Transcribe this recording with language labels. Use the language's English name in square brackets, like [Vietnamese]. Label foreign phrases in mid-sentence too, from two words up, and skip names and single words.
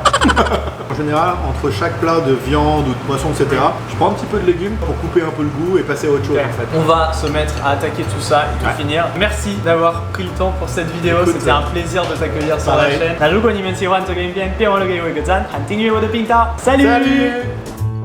[French] En général, entre chaque plat de viande ou de poisson, etc., je prends un petit peu de légumes pour couper un peu le goût et passer à autre chose en fait. On va se mettre à attaquer tout ça et tout finir. Merci d'avoir pris le temps pour cette vidéo. C'était un plaisir de t'accueillir sur la chaîne. [Chinese] 如果你们喜欢这个影片，别忘了给我一个赞，和订阅我的频道。Salut!